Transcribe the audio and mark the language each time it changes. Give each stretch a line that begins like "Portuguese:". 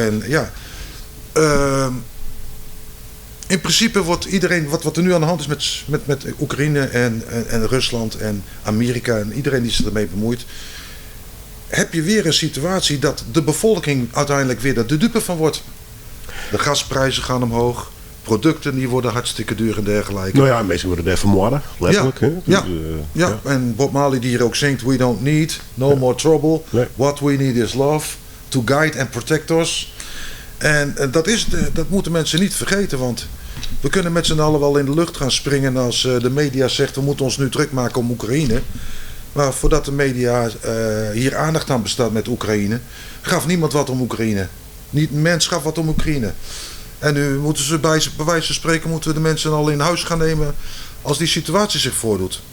Dutch: En ja, in principe wordt iedereen, wat er nu aan de hand is met Oekraïne en Rusland en Amerika en iedereen die zich ermee bemoeit, heb je weer een situatie dat de bevolking uiteindelijk weer er de dupe van wordt. De gasprijzen gaan omhoog, producten die worden hartstikke duur en dergelijke. Nou ja, mensen worden er vermoorden, letterlijk. Ja, en Bob Marley die hier ook zingt,
English: we don't need no more trouble.
Dutch: Nee.
English: What we need is love to guide and protect us.
Dutch: En dat moeten mensen niet vergeten, want we kunnen met z'n allen wel in de lucht gaan springen als de media zegt we moeten ons nu druk maken om Oekraïne. Maar voordat de media hier aandacht aan bestaat met Oekraïne, gaf niemand wat om Oekraïne. Niet een mens gaf wat om Oekraïne. En nu moeten ze bij wijze van spreken moeten we de mensen al in huis gaan nemen als die situatie zich voordoet.